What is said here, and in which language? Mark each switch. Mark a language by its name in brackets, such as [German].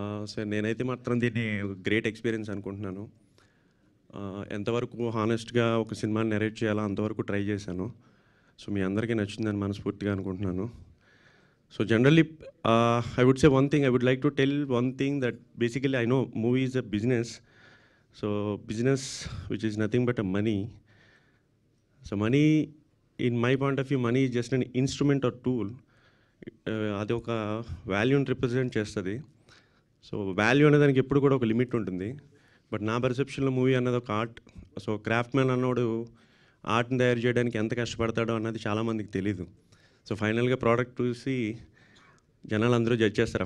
[Telugu] So నేనైతే మాత్రం దీన్ని గ్రేట్ ఎక్స్పీరియన్స్ అనుకుంటున్నాను. ఎంతవరకు హానెస్ట్గా ఒక సినిమాని నెరేట్ చేయాలో అంతవరకు ట్రై చేశాను. సో మీ అందరికీ నచ్చిందని మనస్ఫూర్తిగా అనుకుంటున్నాను. [English] So generally I would say one thing, I would like to tell one thing that basically I know movie is a business. So business which is nothing but a money. So money, in my point of view, money is just an instrument or tool. [Telugu] అది ఒక వాల్యూని represent చేస్తుంది. So value అనే దానికి ఎప్పుడు కూడా ఒక limit ఉంటుంది. బట్ నా పర్సెప్షన్లో మూవీ అన్నది ఒక ఆర్ట్. సో క్రాఫ్ట్ మ్యాన్ అన్నోడు ఆర్ట్ని తయారు చేయడానికి ఎంత కష్టపడతాడో అన్నది చాలామందికి తెలీదు. సో ఫైనల్గా ప్రోడక్ట్ చూసి జనాలు అందరూ జడ్జ్ చేస్తారు.